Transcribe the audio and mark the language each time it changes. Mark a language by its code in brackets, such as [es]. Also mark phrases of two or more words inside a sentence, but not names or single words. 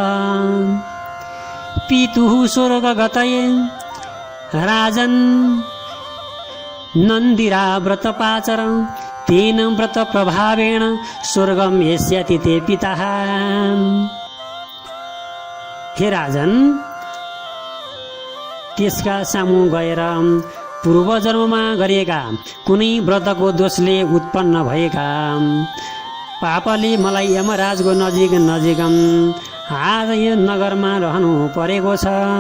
[sa] पितुः स्वर्गगतये राजन् नन्दिरा व्रतपाचर तेन व्रत प्रभावेण स्वर्गम यस्याति ते पिता। [ne] हे राजन, त्यसका सामु गएर पूर्व जन्ममा गरिएका कुनै व्रतको दोषले उत्पन्न भएका पापले मलाई यमराजको नजिक आज यो नगरमा रहनु परेको छ।